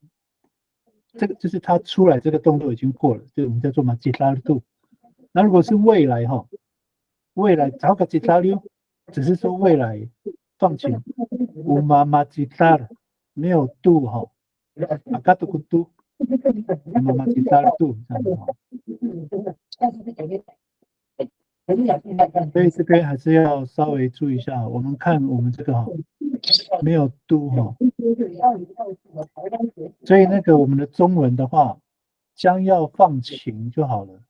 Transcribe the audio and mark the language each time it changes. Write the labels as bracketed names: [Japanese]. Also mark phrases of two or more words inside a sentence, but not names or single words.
[Chinese] 这个就是它出来这个动作已经过了，就我们叫做 [Amis] Majidar do。 [Chinese] 那如果是未来哈，未来找个 Majidar 只是说未来放晴， [Amis] Uma Majidar [Chinese] 没有 do 哈， [Amis] Agad do。 Uma Majidar do [Chinese] 这样子哈。所以这边还是要稍微注意一下，我们看我们这个哈，没有都哈，所以那个我们的中文的话，将要放晴就好了。